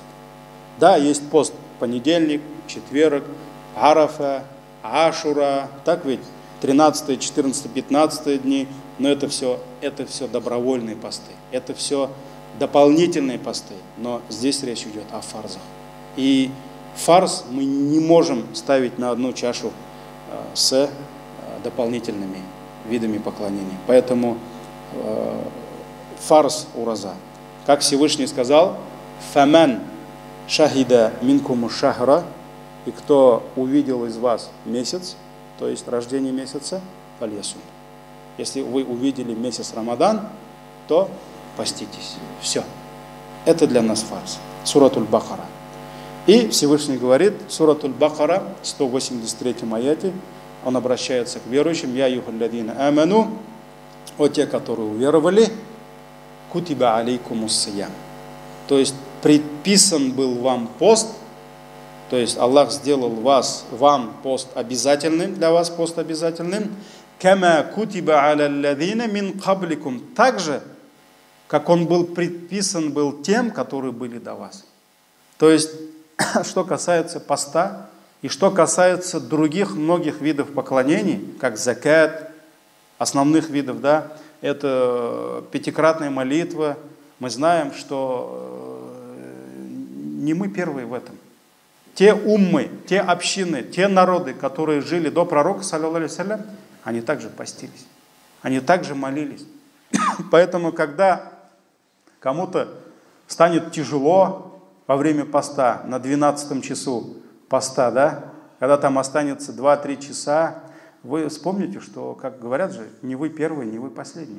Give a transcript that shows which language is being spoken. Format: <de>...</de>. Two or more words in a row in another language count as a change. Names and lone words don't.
<ru>Да, есть пост понедельник, четверг, Арафа, Ашура, так ведь 13, 14, 15 дни, но это все добровольные посты, это все дополнительные посты, но здесь речь идет о фарзах. И фарз мы не можем ставить на одну чашу с дополнительными видами поклонения. Поэтому фарз ураза. Как Всевышний сказал,</ru> <ar>«فمن شهد منكم الشهر»,</ar> <ru>и кто увидел из вас месяц, то есть рождение месяца, фальясум. Если вы увидели месяц Рамадан, то поститесь. Все. Это для нас фарз. Суратуль Бакара. И Всевышний говорит, Суратуль Бакара, 183 аяте, он обращается к верующим,</ru> <ar>«يا أيها الذين آمنوا»,</ar> <ru>о те, которые уверовали,</ru> <ar>«كتب عليكم الصيام».</ar> <ru>То есть предписан был вам пост, то есть Аллах сделал вам пост обязательным, для вас пост обязательным,</ru> <ar>«كما كتب على الذين من قبلكم»,</ar> <ru>так же, как он был предписан был тем, которые были до вас. То есть, что касается поста, и что касается других многих видов поклонений, как закат, основных видов, да, это пятикратная молитва, мы знаем, что не мы первые в этом. Те уммы, те общины, те народы, которые жили до пророка,</ru> <ar>صلى الله عليه وسلم,</ar> <ru>они также постились, они также молились. Поэтому, когда кому-то станет тяжело во время поста, на 12 часу поста, да, когда там останется 2-3 часа, вы вспомните, что, как говорят же, не вы первые, не вы последние.</ru>